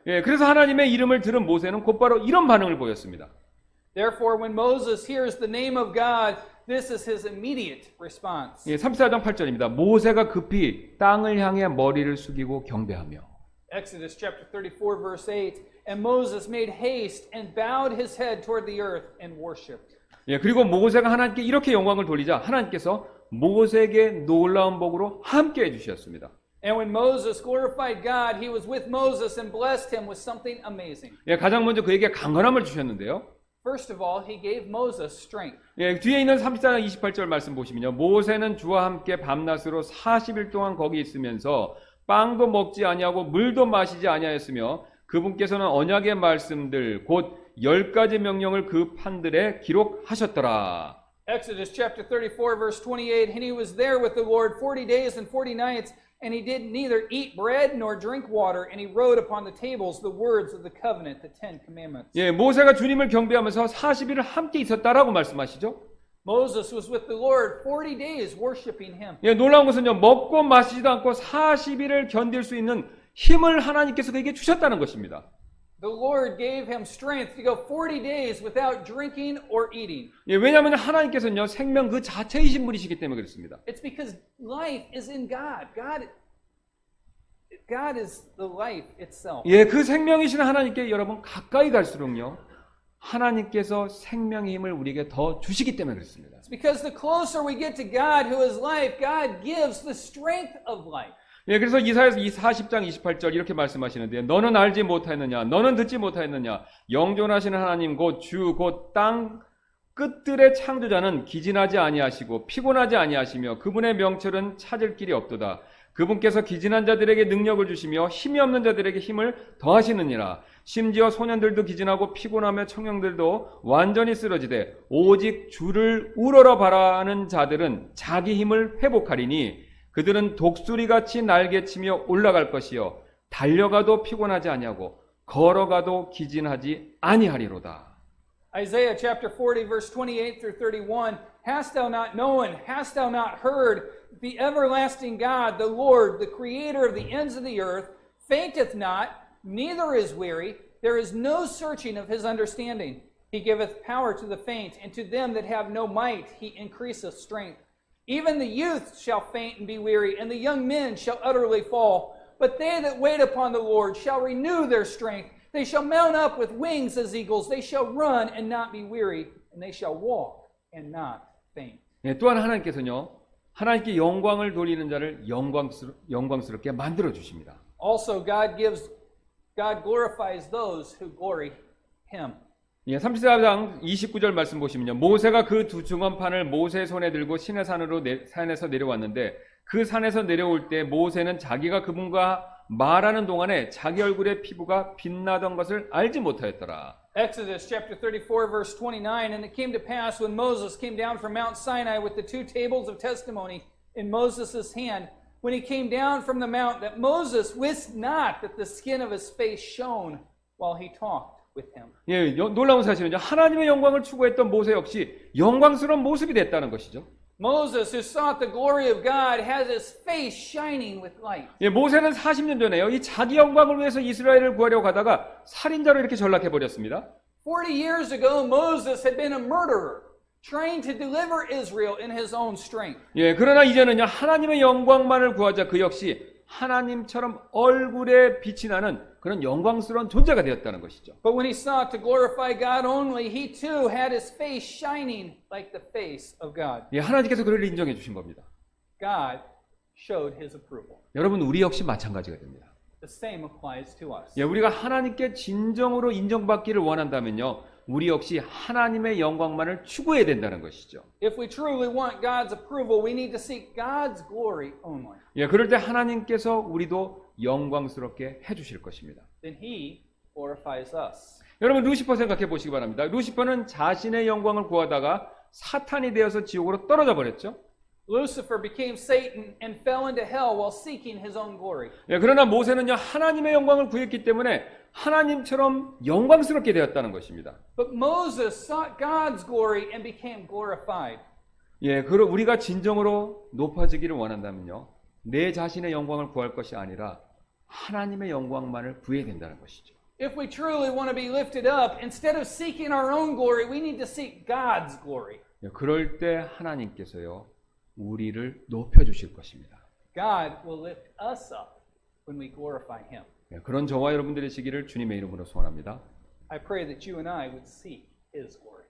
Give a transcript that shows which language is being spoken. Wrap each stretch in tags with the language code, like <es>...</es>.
<ko>예, 그래서 하나님의 이름을 들은 모세는 곧바로 이런 반응을 보였습니다.</ko> <en>Therefore, when Moses hears the name of God, this is his immediate response.</en> <ko>예, 34장 8절입니다. 모세가 급히 땅을 향해 머리를 숙이고 경배하며.</ko> <en>Exodus chapter 34 verse 8, and Moses made haste and bowed his head toward the earth and worshipped.</en> <ko>예, 그리고 모세가 하나님께 이렇게 영광을 돌리자 하나님께서 모세에게 놀라운 복으로 함께 해주셨습니다.</ko> <en>And when Moses glorified God, he was with Moses and blessed him with something amazing.</en> <ko>예, 가장 먼저 그에게 강건함을 주셨는데요.</ko> <en>First of all, he gave Moses strength.</en> <ko>예, 뒤에 있는 34장 28절 말씀 보시면요. 모세는 주와 함께 밤낮으로 40일 동안 거기 있으면서 빵도 먹지 아니하고 물도 마시지 아니하였으며 그분께서는 언약의 말씀들 곧 10가지 명령을 그 판들에 기록하셨더라.</ko> <en>Exodus chapter 34 verse 28, and he was there with the Lord 40 days and 40 nights, and he did neither eat bread nor drink water, and he wrote upon the tables the words of the covenant, the 10 commandments.</en> <ko>예, 모세가 주님을 경배하면서 40일을 함께 있었다라고 말씀하시죠.</ko> <en>Moses was with the Lord 40 days worshiping him.</en> <ko>예, 놀라운 것은요. 먹고 마시지도 않고 40일을 견딜 수 있는 힘을 하나님께서 그에게 주셨다는 것입니다.</ko> <en>The Lord gave him strength to go 40 days without drinking or eating.</en> <ko>예, 왜냐하면 하나님께서는요. 생명 그 자체이신 분이시기 때문에 그렇습니다.</ko> <en>It's because life is in God. God is the life itself.</en> <ko>예, 그 생명이신 하나님께 여러분 가까이 갈수록요. 하나님께서 생명의 힘을 우리에게 더 주시기 때문에 그렇습니다.</ko> <en>It's because the closer we get to God who is life, God gives the strength of life.</en> <ko>예, 그래서 이사야서 40장 28절 이렇게 말씀하시는데 너는 알지 못하였느냐 너는 듣지 못하였느냐 영존하시는 하나님 곧 주 곧 땅 끝들의 창조자는 기진하지 아니하시고 피곤하지 아니하시며 그분의 명철은 찾을 길이 없도다. 그분께서 기진한 자들에게 능력을 주시며 힘이 없는 자들에게 힘을 더하시느니라. 심지어 소년들도 기진하고 피곤하며 청년들도 완전히 쓰러지되 오직 주를 우러러 바라는 자들은 자기 힘을 회복하리니 그들은 독수리같이 날개치며 올라갈 것이요 달려가도 피곤하지 아니하고 걸어가도 기진하지 아니하리로다.</ko> <en>Isaiah chapter 40 verse 28 through 31, hast thou not known, hast thou not heard, the everlasting God, the Lord, the creator of the ends of the earth, fainteth not, neither is weary, there is no searching of his understanding. He giveth power to the faint, and to them that have no might he increaseth strength. Even the youth shall faint and be weary, and the young men shall utterly fall. But they that wait upon the Lord shall renew their strength. They shall mount up with wings as eagles. They shall run and not be weary, and they shall walk and not faint.</en> <ko>예, 또한 하나님께서는요. 하나님께 영광을 돌리는 자를 영광스럽게 만들어 주십니다.</ko> <en>Also, God glorifies those who glory him.</en> <ko>예, 34장 29절 말씀 보시면요. 모세가 그 두 증언판을 모세의 손에 들고 산에서 내려왔는데 그 산에서 내려올 때 모세는 자기가 그분과 말하는 동안에 자기 얼굴의 피부가 빛나던 것을 알지 못하였더라.</ko> <en>Exodus chapter 34 verse 29, and it came to pass when Moses came down from Mount Sinai with the 2 tables of testimony in Moses' hand, when he came down from the mount, that Moses wist not that the skin of his face shone while he talked with him.</en> <ko>예, 놀라운 사실은요. 하나님의 영광을 추구했던 모세 역시 영광스러운 모습이 됐다는 것이죠.</ko> <en>Moses, who sought the glory of God, has his face shining with light.</en> <ko>예, 모세는 40년 전에요. 이 자기 영광을 위해서 이스라엘을 구하려고 가다가 살인자로 이렇게 전락해 버렸습니다.</ko> <en>40 years ago, Moses had been a murderer, trying to deliver Israel in his own strength.</en> <ko>예, 그러나 이제는요. 하나님의 영광만을 구하자 그 역시 하나님처럼 얼굴에 빛이 나는 그런 영광스러운 존재가 되었다는 것이죠.</ko> <en>But when he sought to glorify God only, he too had his face shining like the face of God.</en> <ko>예, 하나님께서 그를 인정해 주신 겁니다.</ko> <en>God showed his approval.</en> <ko>여러분 우리 역시 마찬가지가 됩니다.</ko> <en>The same applies to us.</en> <ko>예, 우리가 하나님께 진정으로 인정받기를 원한다면요. 우리 역시 하나님의 영광만을 추구해야 된다는 것이죠.</ko> <en>If we truly want God's approval, we need to seek God's glory only.</en> <ko>예, 그럴 때 하나님께서 우리도 영광스럽게 해주실 것입니다.</ko> <en>Then he glorifies us.</en> <ko>여러분 루시퍼 생각해 보시기 바랍니다. 루시퍼는 자신의 영광을 구하다가 사탄이 되어서 지옥으로 떨어져 버렸죠.</ko> <en>Lucifer became Satan and fell into hell while seeking his own glory.</en> <ko>예, 그러나 모세는요 하나님의 영광을 구했기 때문에 하나님처럼 영광스럽게 되었다는 것입니다.</ko> <en>But Moses sought God's glory and became glorified.</en> <ko>예, 그럼 우리가 진정으로 높아지기를 원한다면요 내 자신의 영광을 구할 것이 아니라 하나님의 영광만을 구해야 된다는 것이죠.</ko> <en>If we truly want to be lifted up, instead of seeking our own glory, we need to seek God's glory.</en> <ko>예, 그럴 때 하나님께서요 우리를 높여주실 것입니다.</ko> <en>God will lift us up when we glorify him.</en> <ko>예, 그런 저와 여러분들의 시기를 주님의 이름으로 소원합니다.</ko> <en>I pray that you and I would seek his glory.</en>